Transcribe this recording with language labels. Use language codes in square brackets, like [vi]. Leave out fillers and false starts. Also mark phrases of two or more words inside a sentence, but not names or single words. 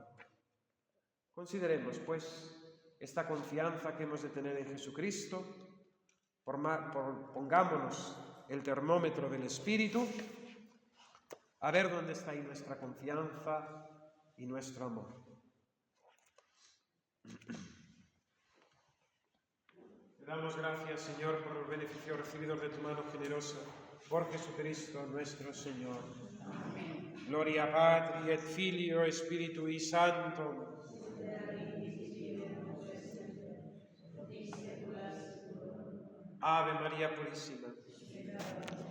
[es] Consideremos, pues, esta confianza que hemos de tener en Jesucristo, pongámonos el termómetro del Espíritu, a ver dónde está ahí nuestra confianza y nuestro amor. Te damos gracias, Señor, por los beneficios recibidos de tu mano generosa, por Jesucristo nuestro Señor. Amén. [la] Gloria Patri et Filio et Spiritui Sancto. [es] Ave María Purísima.